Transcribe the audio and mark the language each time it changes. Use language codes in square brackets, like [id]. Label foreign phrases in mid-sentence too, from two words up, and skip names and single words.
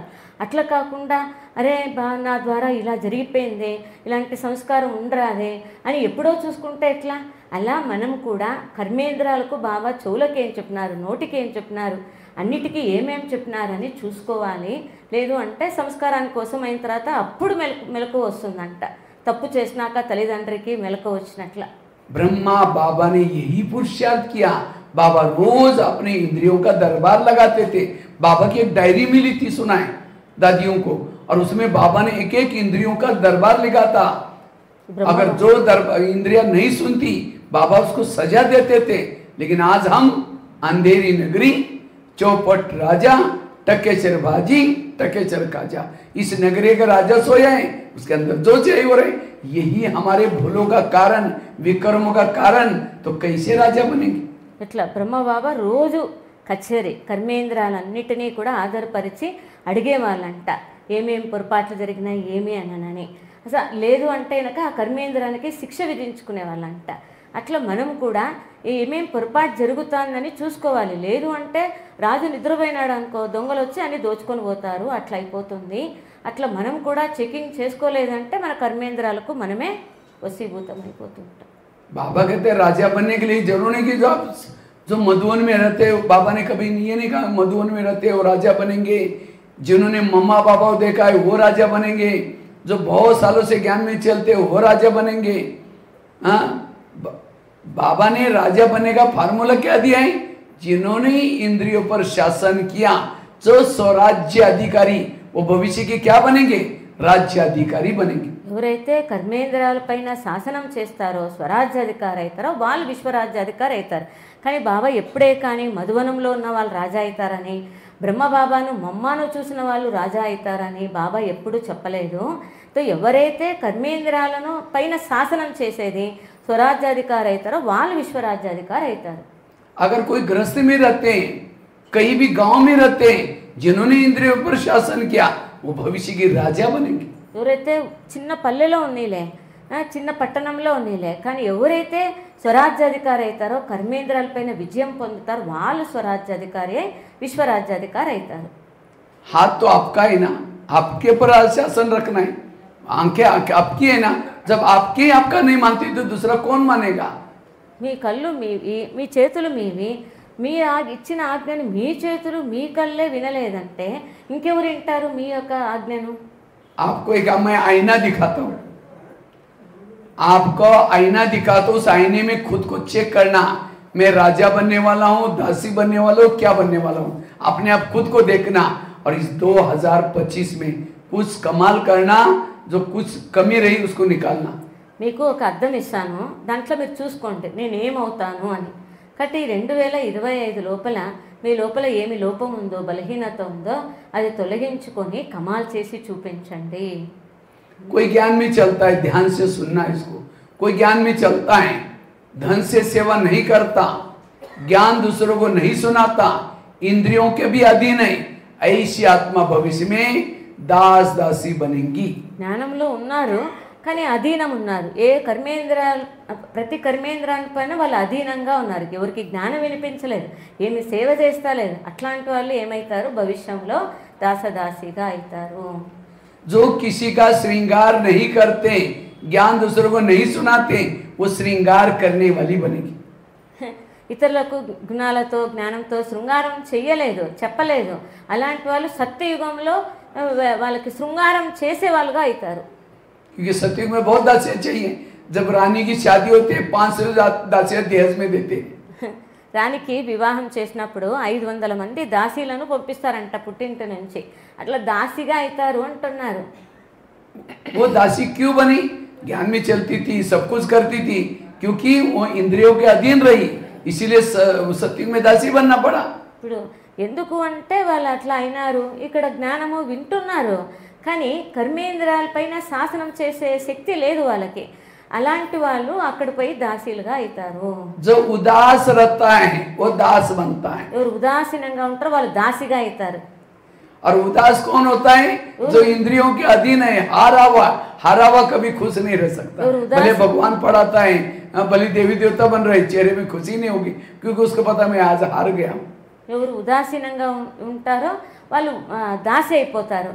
[te] అట్లా కాకుండా అరే నా ద్వారా ఇలా జరిగిపోయింది, ఇలాంటి సంస్కారం ఉండరాదే అని ఎప్పుడో చూసుకుంటే ఎట్లా. అలా మనం కూడా కర్మేంద్రాలకు బాబా చెవులకు ఏం చెప్పినారు, నోటికి ఏం చెప్పినారు, అన్నిటికీ ఏమేమి చెప్పినారని చూసుకోవాలి. లేదు అంటే సంస్కారాని కోసం అయిన తర్వాత అప్పుడు మెలకు వస్తుందంట. తప్పు చేసినాక తల్లిదండ్రికి మెలకు వచ్చినట్ల. [hi] ब्रह्मा बाबा ने यही पुरुषार्थ किया. बाबा रोज अपने इंद्रियों का दरबार लगाते थे. बाबा की एक डायरी मिली थी सुनाए दादियों को, और उसमें बाबा ने एक एक इंद्रियों का दरबार लिखा था. अगर जो इंद्रिया नहीं सुनती बाबा उसको सजा देते थे. लेकिन आज हम अंधेरी नगरी, चौपट राजा, टकेचर बाजी, टकेचर काजा, इस नगरी का राजा सोया है, उसके अंदर जो चाहिए हो रहे. यही हमारे भूलों का कारण, विकर्मों का कारण. तो कैसे राजा बनेंगे. [te] ఇట్లా బ్రహ్మబాబా రోజు కచేరీ కర్మేంద్రాలన్నిటినీ కూడా ఆధారపరిచి అడిగేవాళ్ళంట, ఏమేమి పొరపాట్లు జరిగినాయి ఏమి అనని. అసలు లేదు అంటే కనుక ఆ కర్మేంద్రానికి శిక్ష విధించుకునే వాళ్ళంట. అట్లా మనం కూడా ఏమేం పొరపాటు జరుగుతుందని చూసుకోవాలి. లేదు అంటే రాజు నిద్రపోయినాడు అనుకో, దొంగలు వచ్చి అన్ని దోచుకొని పోతారు, అట్లా అయిపోతుంది. అట్లా మనం కూడా చెకింగ్ చేసుకోలేదంటే మన కర్మేంద్రాలకు మనమే వశీభూతం అయిపోతుంటాం. [hi] बाबा कहते हैं राजा बनने के लिए जरूर नहीं कि जो मधुवन में रहते हो, बाबा ने कभी ये नहीं कहा मधुवन में रहते हो राजा बनेंगे. जिन्होंने मम्मा पापा को देखा है वो राजा बनेंगे, जो बहुत सालों से ज्ञान में चलते हो वो राजा बनेंगे. हाँ, बाबा ने राजा बनने का फार्मूला क्या दिया है. जिन्होंने इंद्रियों पर शासन किया, जो स्वराज्य अधिकारी, वो भविष्य के क्या बनेंगे, राज्याधिकारी बनेंगे. [te] ఎవరైతే కర్మేంద్రాలపైన శాసనం చేస్తారో స్వరాజ్యాధికారి అవుతారో వాళ్ళు విశ్వరాజ్యాధికారి అవుతారు. కానీ బాబా ఎప్పుడే కానీ మధువనంలో ఉన్న వాళ్ళు రాజా అవుతారని, బ్రహ్మబాబాను మమ్మాను చూసిన వాళ్ళు రాజా అవుతారని బాబా ఎప్పుడూ చెప్పలేదు. तो ఎవరైతే కర్మేంద్రాలను పైన శాసనం చేసేది స్వరాజ్యాధికారి అవుతారో వాళ్ళు విశ్వరాజ్యాధికారి అవుతారు. [hi] अगर कोई गृहस्थी में रहते हैं, कहीं भी गांव में रहते हैं, जिन्होंने इंद्रियों पर शासन किया वो भविष्य के राजा बनेंगे. [te] ఎవరైతే చిన్న పల్లెలో ఉన్నీలే, చిన్న పట్టణంలో ఉన్నీలే, కానీ ఎవరైతే స్వరాజ్యాధికారి అవుతారో కర్మేంద్రాలపైన విజయం పొందుతారో వాళ్ళు స్వరాజ్యాధికారి అయి విశ్వరాజ్యాధికారి అవుతారు. [hi] हाथ तो आपका है ना, आपके पर शासन रखना है. आंखें आपकी है ना, जब आपके आपका नहीं मानते तो दूसरा कौन मानेगा. [te] మీ కళ్ళు మీవి, మీ చేతులు మీవి, మీ ఇచ్చిన ఆజ్ఞను మీ చేతులు మీ కళ్ళే వినలేదంటే ఇంకెవరు వింటారు మీ యొక్క ఆజ్ఞను. [hi] आपको एक मैं आईना दिखाता हूँ, आपको आईना दिखाता हूँ, उस आईने में खुद को चेक करना, मैं राजा बनने वाला हूँ, दासी बनने वाला हूँ, क्या बनने वाला हूँ. अपने आप खुद को देखना. और इस 2025 में कुछ कमाल करना, जो कुछ कमी रही उसको निकालना। [te] మీకు ఒక అద్దం ఇస్తాను, దాంట్లో మీరు చూసుకోండి నేను ఏమవుతాను అని. కాబట్టి 2025 లోపల మీ లోపల ఏమి లోపం ఉందో, బలహీనత ఉందో అది తొలగించుకొని కమాల్ చేసి చూపించండి. [hi] कोई ज्ञान में चलता है, ध्यान से सुनना इसको। कोई ज्ञान में चलता है, धन से सेवा नहीं करता, ज्ञान दूसरों को नहीं सुनाता, इंद्रियों के भी अधीन है, ऐसी आत्मा भविष्य में दास दासी बनेंगी। [te] జ్ఞానంలో ఉన్నారు కానీ అధీనం ఉన్నారు. ఏ కర్మేంద్రాలు, ప్రతి కర్మేంద్రాన్ని పైన వాళ్ళు అధీనంగా ఉన్నారు. ఎవరికి జ్ఞానం వినిపించలేదు, ఏమి సేవ చేస్తలేదు. అట్లాంటి వాళ్ళు ఏమవుతారు, భవిష్యంలో దాసదాసిగా అవుతారు. [hi] जो किसी का श्रृंगार नहीं करते, ज्ञान दूसरों को नहीं सुनाते, वो श्रृंगार करने वाली बनेगी। [te] ఇతరులకు గుణాలతో జ్ఞానంతో శృంగారం చెయ్యలేదు, చెప్పలేదు. అలాంటి వాళ్ళు సత్యయుగంలో వాళ్ళకి శృంగారం చేసే వాళ్ళుగా అవుతారు. [hi] क्योंकि सतयुग में बहुत दासियां चाहिए। जब रानी की शादी होती है 500 दासियां दहेज में देते हैं। [te] రానికి వివాహం చేసినప్పుడు 500 మంది దాసీలను పంపిస్తారంట పుట్టింటి నుంచి. అట్లా దాసిగా అవుతారు అంటున్నారు. [hi] वो दासी क्यों बनी? ज्ञान में चलती थी, सब कुछ करती थी, क्योंकि वो इंद्रियों के अधीन रही, इसीलिए सतयुग में दासी बनना पड़ा। [te] ఇప్పుడు ఎందుకు అంటే వాళ్ళు అట్లా అయినారు. ఇక్కడ జ్ఞానము వింటున్నారు కానీ కర్మేంద్రాలపైన శాసనం చేసే శక్తి లేదు వాళ్ళకి. అలాంటి వాళ్ళు అక్కడ పోయి దాసీలుగా అవుతారు. [hi] जो उदास रहता है वो दास बनता है। [te] ఎవరు ఉదాసీనంగా ఉంటారో వాళ్ళు దాసిగా అవుతారు. [hi] और उदास कौन होता है? जो इंद्रियों के अधीन है, हारा हुआ कभी खुश नहीं रह सकता। भले भगवान पढ़ाता है, भले देवी देवता बन रहे, चेहरे में खुशी नहीं होगी, क्योंकि उसको पता मैं आज हार गया हूँ। [te] ఎవరు ఉదాసీనంగా ఉంటారో వాళ్ళు దాసి అయిపోతారు.